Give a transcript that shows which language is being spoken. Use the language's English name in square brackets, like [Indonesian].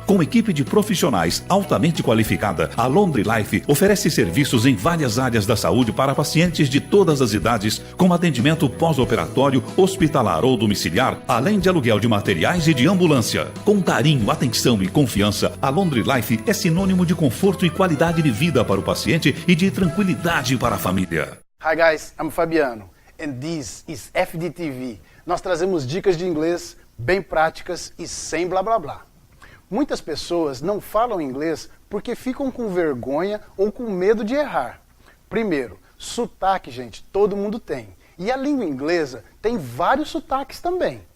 [Portuguese] Com equipe de profissionais altamente qualificada, a Laundry Life oferece serviços em várias áreas da saúde para pacientes de todas as idades, como atendimento pós-operatório, hospitalar ou domiciliar, além de aluguel de materiais e de ambulância. Com carinho, atenção e confiança, a Laundry Life é sinônimo de conforto e qualidade de vida para o paciente e de tranquilidade para a família. [English] Hi guys, I'm Fabiano and this is FDTV. [Portuguese] Nós trazemos dicas de inglês bem práticas e sem blá blá blá. Muitas pessoas não falam inglês porque ficam com vergonha ou com medo de errar. Primeiro, sotaque, gente, todo mundo tem. E a língua inglesa tem vários sotaques também.